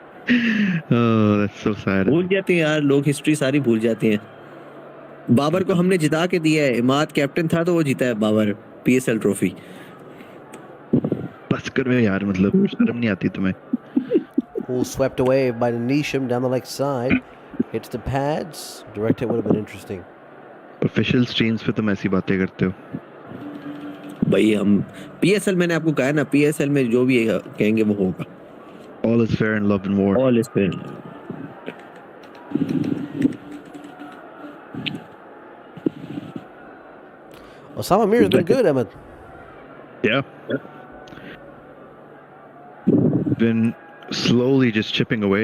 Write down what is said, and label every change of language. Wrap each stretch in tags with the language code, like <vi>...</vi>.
<en>that's so sad.</en> <hi>भूल जाते हैं यार लोग, हिस्ट्री सारी भूल जाते हैं. बाबर को हमने जिता के दिया है. इमाद कैप्टन था तो वो जीता है बाबर PSL ट्रॉफी. बस करो यार, मतलब शर्म नहीं आती तुम्हें?</hi> <en>Who swept away by Nisham down the leg side. Hits the pads. Direct hit would have been interesting.</en> <hi>Official streams पे तुम ऐसी बातें करते हो भाई. हम PSL मैंने आपको कहा ना, PSL में जो भी कहेंगे वो होगा.</hi> <en>All is fair in love and war. All is fair. Osama Mir has been good, Ahmed. Yeah. Been slowly just chipping away.</en>